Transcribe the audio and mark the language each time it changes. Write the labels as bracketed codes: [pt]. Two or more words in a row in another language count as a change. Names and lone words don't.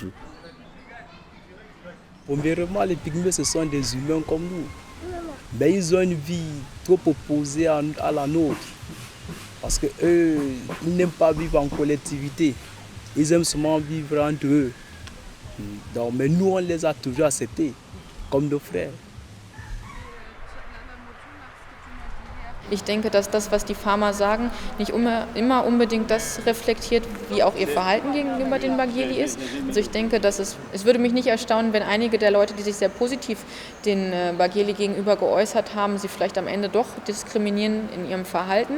[fr] Premièrement, les pygmées, ce sont des humains comme nous. Mais ils ont une vie trop opposée à la nôtre. Parce qu'eux, ils n'aiment pas vivre en collectivité. Ils aiment seulement vivre entre eux. Donc, mais nous, on les a toujours acceptés comme nos frères. [de] Ich denke, dass das, was die Farmer sagen, nicht immer unbedingt das reflektiert, wie auch ihr Verhalten gegenüber den Bagyeli ist. Also ich denke, dass es würde mich nicht erstaunen, wenn einige der Leute, die sich sehr positiv den Bagyeli gegenüber geäußert haben, sie vielleicht am Ende doch diskriminieren in ihrem Verhalten.